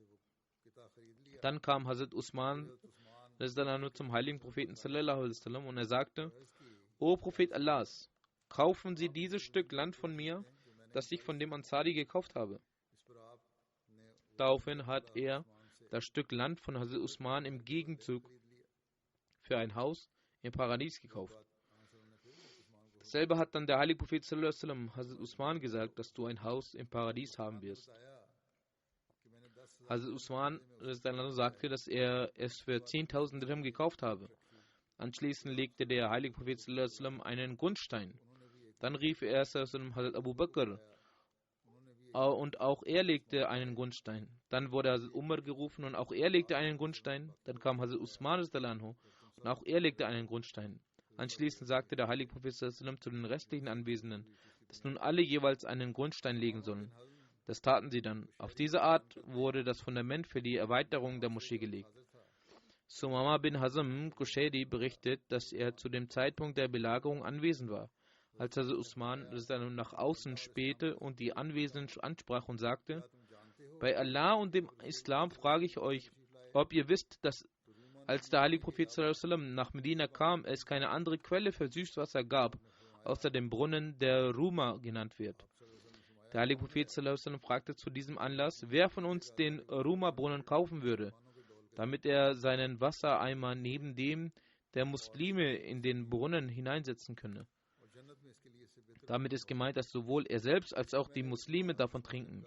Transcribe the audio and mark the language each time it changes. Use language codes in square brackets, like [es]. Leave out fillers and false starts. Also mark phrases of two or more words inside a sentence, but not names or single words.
[de] Dann kam Hazrat Usman zum heiligen Propheten und er sagte, O Prophet Allahs, kaufen Sie dieses Stück Land von mir, das ich von dem Ansari gekauft habe. Daraufhin hat er das Stück Land von Hazrat Usman im Gegenzug für ein Haus im Paradies gekauft. Dasselbe hat dann der heilige Prophet [ar] صلى الله عليه وسلم [de] Hazrat Usman gesagt, dass du ein Haus im Paradies haben wirst. Hazrat Usman sagte, dass er es für 10.000 Dirham gekauft habe. Anschließend legte der heilige Prophet [ar] صلى الله عليه وسلم [de] einen Grundstein. Dann rief er Hazrat Abu Bakr und auch er legte einen Grundstein. Dann wurde Hazrat Umar gerufen und auch er legte einen Grundstein. Dann kam Hazrat Usman und auch er legte einen Grundstein. Anschließend sagte der heilige Prophet [ar] صلى الله عليه وسلم [de] zu den restlichen Anwesenden, dass nun alle jeweils einen Grundstein legen sollen. Das taten sie dann. Auf diese Art wurde das Fundament für die Erweiterung der Moschee gelegt. Sumama bin Hazm Qushayri berichtet, dass er zu dem Zeitpunkt der Belagerung anwesend war, als Hazrat Usman nach außen spähte und die Anwesenden ansprach und sagte: Bei Allah und dem Islam frage ich euch, ob ihr wisst, dass als der heilige Prophet [ar] صلى الله عليه وسلم [de] nach Medina kam, es keine andere Quelle für Süßwasser gab, außer dem Brunnen, der Ruma genannt wird. Der heilige Prophet [ar] صلى الله عليه وسلم [de] fragte zu diesem Anlass, wer von uns den Ruma-Brunnen kaufen würde, damit er seinen Wassereimer neben dem der Muslime in den Brunnen hineinsetzen könne. Damit ist gemeint, dass sowohl er selbst als auch die Muslime davon trinken.